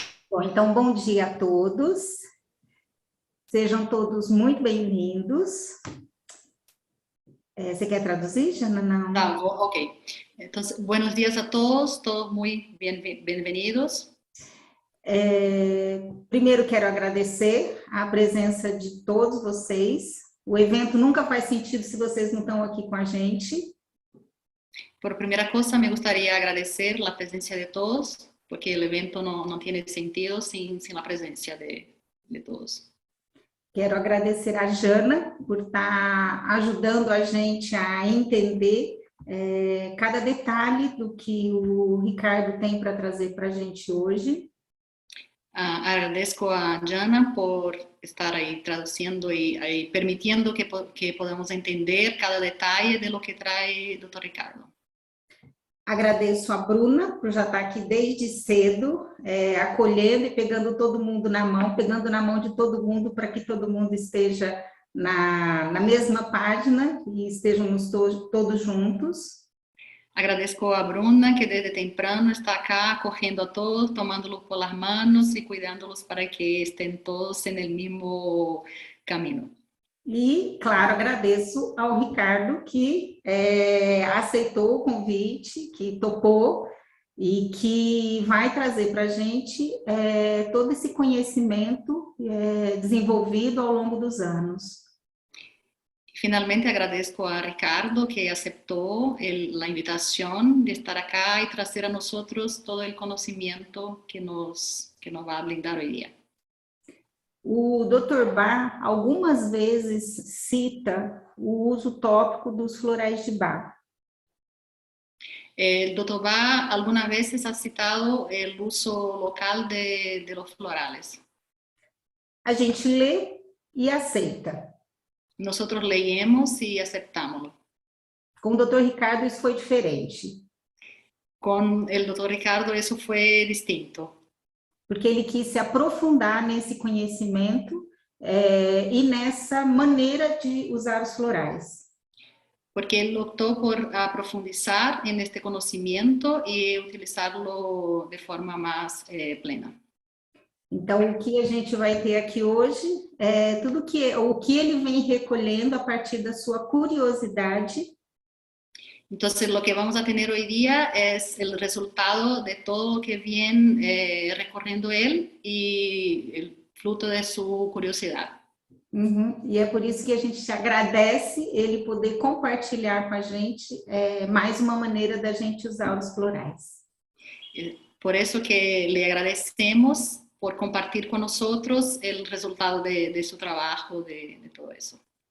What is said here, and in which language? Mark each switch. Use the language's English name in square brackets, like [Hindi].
[Portuguese] Bom, então, bom dia a todos. Sejam todos muito bem-vindos. Você quer traduzir, Jana? Não. Ah, ok. [Spanish] Entonces, buenos días a todos muy bienvenidos. [Portuguese] Primeiro, quero agradecer a presença de todos vocês. O evento nunca faz sentido se vocês não estão aqui com a gente. [Spanish] Por primera cosa, me gustaría agradecer la presencia de todos, porque el evento no tiene sentido sin la presencia de todos. [Portuguese] Quero agradecer a Jana por estar ajudando a gente a entender cada detalhe do que o Ricardo tem para trazer para a gente hoje. [Spanish] Agradezco a Jana por estar ahí traduciendo y permitiendo que podamos entender cada detalle de lo que trae Dr. Ricardo. [Portuguese] Agradeço a Bruna por já estar aqui desde cedo, acolhendo e pegando todo mundo na mão, pegando na mão de todo mundo para que todo mundo esteja na mesma página e estejamos todos juntos. [Spanish] Agradezco a Bruna, que desde temprano está acá acogiendo a todos, tomándolos por las manos y cuidándolos para que estén todos en el mismo camino. [Portuguese] E, claro, agradeço ao Ricardo, que aceitou o convite, que topou e que vai trazer para a gente todo esse conhecimento desenvolvido ao longo dos anos. [Spanish] Finalmente agradezco a Ricardo, que aceptó la invitación de estar acá y traer a nosotros todo el conocimiento que nos va a brindar hoy día. [Portuguese] O Dr. Bach algumas vezes cita o uso tópico dos florais de Bach. [Spanish] El Dr. Bach algunas veces ha citado el uso local de los florales. [Portuguese] A gente lê e aceita. [Spanish] Nosotros leemos y aceptámoslo. [Portuguese] Com o Dr. Ricardo isso foi diferente. [Spanish] Con el Dr. Ricardo eso fue distinto. [Portuguese] Porque ele quis se aprofundar nesse conhecimento e nessa maneira de usar os florais. [Spanish] Porque él optó por profundizar en este conocimiento y utilizarlo de forma más plena. [Portuguese] Então, o que a gente vai ter aqui hoje é o que ele vem recolhendo a partir da sua curiosidade. [Spanish] Entonces, lo que vamos a tener hoy día es el resultado de todo lo que viene recorriendo él y el fruto de su curiosidad. [Portuguese] E é por isso que a gente agradece ele poder compartilhar com a gente mais uma maneira da gente usar os florais. [Spanish] Por eso que le agradecemos por compartir con nosotros el resultado de su trabajo, de todo eso.